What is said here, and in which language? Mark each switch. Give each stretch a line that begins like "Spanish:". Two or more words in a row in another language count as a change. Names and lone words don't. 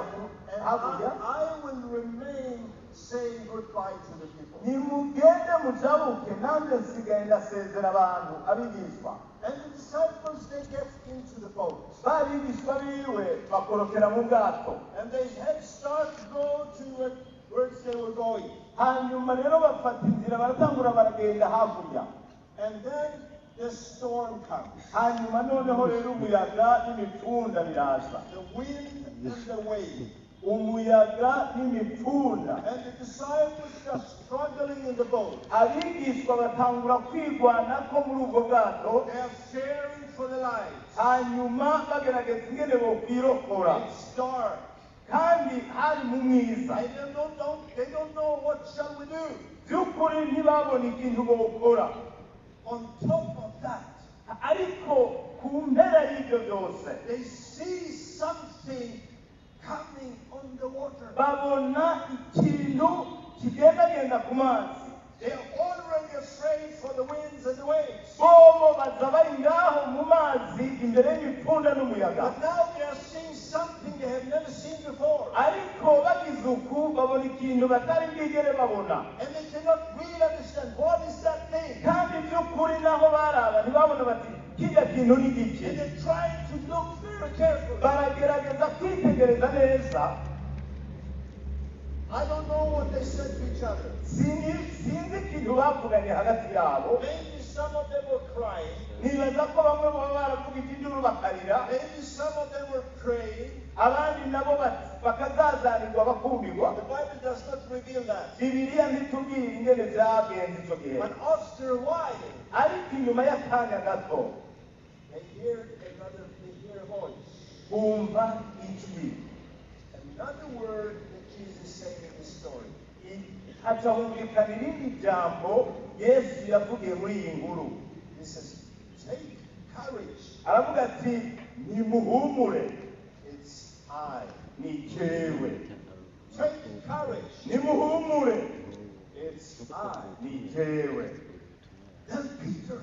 English: and I will remain saying goodbye to the people.
Rundi: Nimugende mujabuke, nanjye nsigaye ndasezera abantu abigishwa.
English: And the disciples, they get into the boat.
Rundi: Abigishwa biwe bakorokera mu bwato.
English: And they had start to go to where they were going.
Rundi: Hanyuma rero bafata inzira baratangura baragenda hakurya.
English: And then the storm comes.
Rundi: Hanyuma noneho rero umuyaga n'imipfunda biraza.
English: The wind and the wave.
Rundi: Umuyaga n'imipfunda.
English: And the disciples are struggling in the boat.
Rundi: Abigishwa batangura kwigwana ko muri ubwo bwato.
English: They are fearing for their lives.
Rundi: Hanyuma bagerageza ingene bokwirokora.
English: It's dark.
Rundi: Kandi hari mu mwiza
English: And they don't know what shall we do.
Rundi: by'ukuri ntibabona ikintu bokora.
English: On top of that,
Rundi: ariko ku mpera y'ibyo byose
English: they see something coming on the water.
Rundi: babona ikintu kigendagenda ku mazi.
English: They are already afraid for the winds and the waves.
Rundi: bobo baza bari ngaho mu mazi imbere y'imipfunda n'umuyaga.
English: But now they are seeing something they have never seen before.
Rundi: ariko bagize uku babona ikintu batari bwigere babona.
English: And they cannot really understand what is that thing.
Rundi: kandi by'ukuri naho baraba ntibabona bati kijya kintu ni giki.
English: And they're trying to look very carefully.
Rundi: baragerageza kwitegereza neza.
English: I don't know what they said to each other.
Rundi: sinzi ikintu bavuganye hagati yabo.
English: Maybe some of them were crying.
Rundi: nibaza ko bamwe baba baravuga iby'induru bakarira.
English: Maybe some of them were praying.
Rundi: abandi nabo bakazazanirwa bakumirwa.
English: The Bible does not reveal that.
Rundi: bibiliya ntitubwira ingene byagenze icyo gihe.
English: But after a while,
Rundi: ariko inyuma y'akanya gato
English: they hear a voice.
Rundi: bumva ijwi.
English: Another word that Jesus said in the story.
Rundi: haca humvikana irindi jambo yesu yavugiye muri iyi nkuru.
English: He says, take courage.
Rundi: aravuga ati nimuhumure.
English: It's I.
Rundi: ni jewe.
English: Take courage.
Rundi: nimuhumure.
English: It's I.
Rundi: ni jewe.
English: Then Peter,